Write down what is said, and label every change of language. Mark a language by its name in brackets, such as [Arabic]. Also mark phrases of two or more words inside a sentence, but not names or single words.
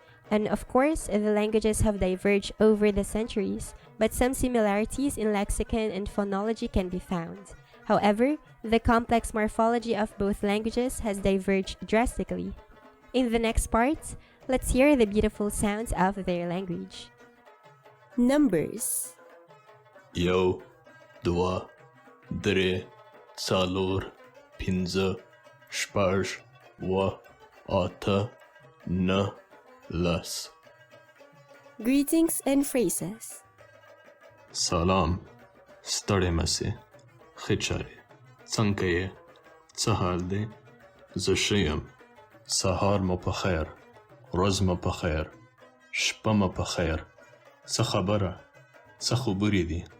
[English] And of course, the languages have diverged over the centuries, but some similarities in lexicon and phonology can be found. However, the complex morphology of both languages has diverged drastically. In the next part, let's hear the beautiful sounds of their language. Numbers. [Pashto] یو دوه درې څلور پنځه شپږ اووه اته نه لس. [English] Greetings and phrases. [Pashto] سلام ستړی مسې ښه چارې څنګه یې څه حال دی زه ښه یم سهار مو په خیر ورځ مو په خیر شپه مو په خیر څه خبره څه خبرې دي